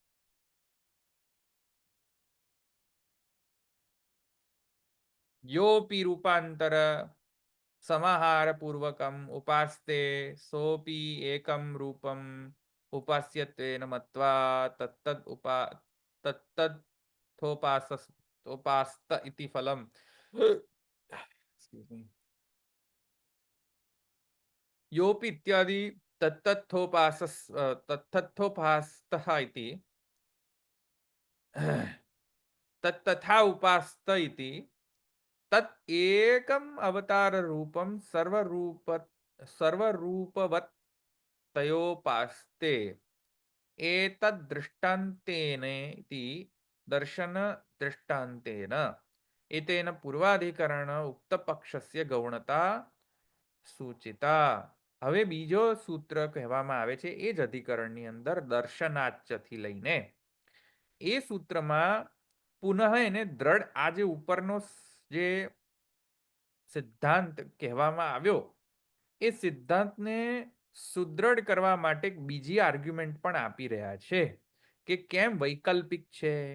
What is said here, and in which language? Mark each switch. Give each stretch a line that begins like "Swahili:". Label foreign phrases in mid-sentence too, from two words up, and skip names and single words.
Sanskrit: યોપી રૂપાંતર સમાહાર પૂર્વકમ ઉપાસ્તે સોપી એકમ રૂપમ ઉપાસ્યત્વેન મત્વા તત્તથોપાસસ तोपास्त इति फलम योपि इत्यादि तत्तथोपास्तः इति तत्तथा उपास्त इति तत् एकम अवतार रूपम सर्वरूपवत् तयोपास्ते एतद्दृष्टान्तेन इति दर्शन दृष्टान्तेन एतेन पूर्वाधिकरण उक्त पक्षस्य गौणता सूचिता।
Gujarati: હવે બીજો સૂત્ર કહેવામાં આવે છે એ જ અધિકરણની અંદર દર્શનાચ્યથી લઈને એ સૂત્રમાં પુનઃ એને દ્રઢ આ જે ઉપરનો જે સિદ્ધાંત કહેવામાં આવ્યો એ સિદ્ધાંતને સુદ્રઢ કરવા માટે બીજી આર્ગ્યુમેન્ટ પણ આપી રહ્યા છે કે કેમ વૈકલ્પિક છે,